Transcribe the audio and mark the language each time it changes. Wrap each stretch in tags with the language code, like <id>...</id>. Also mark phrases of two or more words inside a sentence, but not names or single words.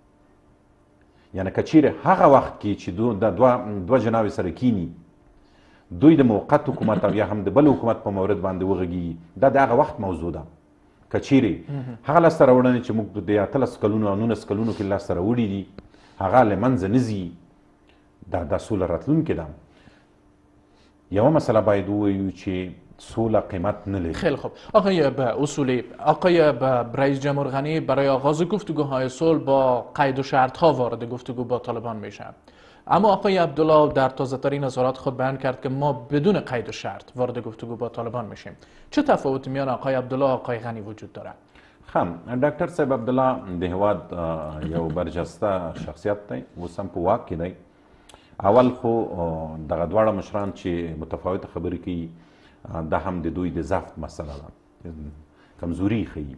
<ps>یعنې که چیرې هغه وخت کې چې د دوه جناوې سره کینی، دوی د موقت حکومت او یا هم د بل حکومت په مورد باندې وغږیږي، دا د هغه وخت موضوع ده. که چیرې هغه لاسته راوړنې چې موږ د 18 کلونو او 19 کلونو کې لاسته راوړي دي هغه له منځه نه ځي، دا سوله راتلونکې ده. یوه مسئله باید ووایو چې سوله قیمت نه لري.</ps> <fa>خیلی خوب. آقای اصولی، آقای رئیس جمهور غنی برای آغاز گفتگوهای صلح با قید و شرطها وارد گفتگو با طالبان میشه، اما آقای عبدالله در تازه ترین اظهارات خود بیان کرد که ما بدون قید و شرط وارد گفتگو با طالبان میشیم. چه تفاوتی میان آقای عبدالله و آقای غنی وجود داره؟</fa> <ps>ډاکټر صاحب عبدالله د هیواد یو برجسته شخصیت دی، اوس هم په واک کې دی. اول خو دغه دواړه مشران چې متفاوته خبرې کوي دا هم د دوی د ضعف مسله ده، کمزوري ښیي.</ps>